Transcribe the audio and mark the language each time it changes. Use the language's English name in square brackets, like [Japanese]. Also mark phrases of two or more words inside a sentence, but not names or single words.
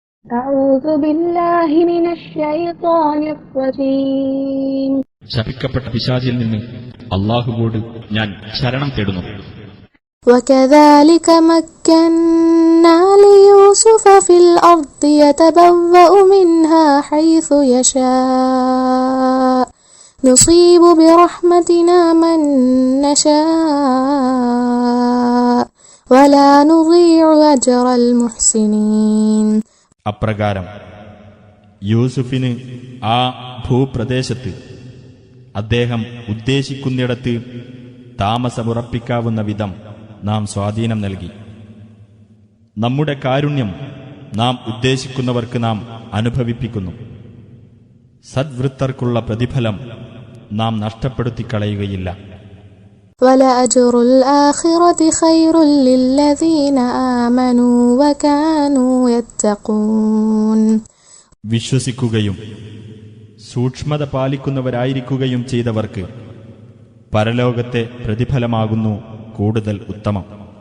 [Arabic] أعوذ بالله من الشيطان الرجيم. [Malayalam] ശപിക്കപ്പെട്ട പിശാചിൽ നിന്ന് അല്ലാഹുവോട് ഞാൻ ശരണം തേടുന്നു. [Arabic] وكذلك مكنا ليوسف في الأرض يتبوأ منها حيث يشاء نصيب برحمتنا من نشاء ولا نضيع أجر المحسنين. [Malayalam] അപ്രകാരം യൂസുഫിന് ആ ഭൂപ്രദേശത്ത് അദ്ദേഹം ഉദ്ദേശിക്കുന്നിടത്ത് താമസമുറപ്പിക്കാവുന്ന വിധം നാം സ്വാധീനം നൽകി. നമ്മുടെ കാരുണ്യം നാം ഉദ്ദേശിക്കുന്നവർക്ക് നാം അനുഭവിപ്പിക്കുന്നു. സദ്വൃത്തർക്കുള്ള പ്രതിഫലം നാം നഷ്ടപ്പെടുത്തിക്കളയുകയില്ല. [Arabic] وَلَأَجْرُ الْآخِرَةِ خَيْرٌ لِّلَّذِينَ آمَنُوا وَكَانُوا يَتَّقُونَ. [Malayalam] വിശ്വസിക്കുകയും സൂക്ഷ്മത പാലിക്കുന്നവരായിരിക്കുകയും ചെയ്തവർക്ക് പരലോകത്തെ പ്രതിഫലമാകുന്നു കൂടുതൽ ഉത്തമം.